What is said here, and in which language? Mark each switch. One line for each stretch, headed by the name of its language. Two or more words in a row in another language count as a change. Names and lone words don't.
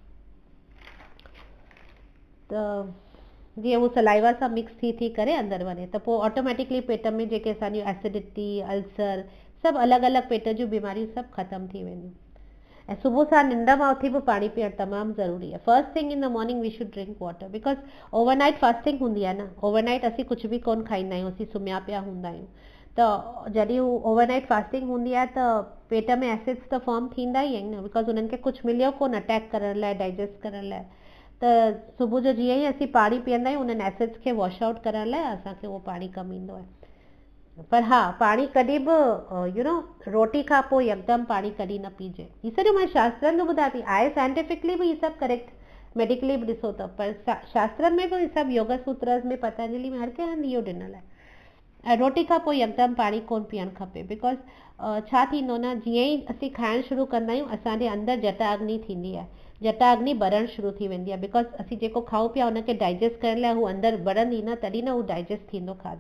Sindhi: त जीअं उहो सलाइवा सां मिक्स थी थी करे अंदरि वञे, त पोइ ऑटोमेटिकली पेट में जेके असांजियूं एसिडिटी, अल्सर, सभु अलॻि अलॻि पेट जूं बीमारियूं सभु ख़तमु थी वेंदियूं। ऐं सुबुह सां निंड मां उथी बि पाणी पीअणु तमामु ज़रूरी आहे।
English: first thing in the morning we should drink water, because overnight fasting
Sindhi: हूंदी आहे न। ओवरनाइट असीं कुझु बि कोन खाईंदा आहियूं, असीं सुम्हिया पिया हूंदा आहियूं। त जॾहिं हू
English: overnight fasting
Sindhi: हूंदी आहे, त पेट में एसिड्स त फॉर्म थींदा ई आहिनि न, बिकॉज उन्हनि खे कुझु मिलियो कोन अटैक करण लाइ, डाइजेस्ट करण लाइ। त सुबुह जो जीअं ई असीं पाणी पीअंदा आहियूं, उन्हनि एसिड्स खे
English: wash out
Sindhi: करण लाइ असांखे उहो पाणी कमु ईंदो आहे। पर हा, पाणी कॾहिं बि
English: you know
Sindhi: रोटी खां पोइ यकदमि पाणी कॾहिं न पीजे। ही सॼो मां शास्त्रनि जो ॿुधायां थी, आहे साइंटिफिकली बि ही सभु करेक्ट, मेडिकली बि ॾिसो त, पर शास्त्रनि में बि ही सभु योग सूत्र में, पतंजलि में, हर कंहिं हंधि इहो ॾिनल आहे। ऐं रोटी खां पोइ यकदमि पाणी कोन पीअणु खपे, बिकॉज छा थींदो न, जीअं ई असीं खाइणु शुरू कंदा आहियूं, असांजे अंदरि जटाग्नि थींदी आहे। जटाग्नि ॿरणु शुरू थी वेंदी आहे, बिकॉज असीं जेको खाऊं पिया हुनखे डाइजेस्ट करण लाइ हू अंदरि ॿरंदी न, तॾहिं न हू डाइजेस्ट थींदो खाधो।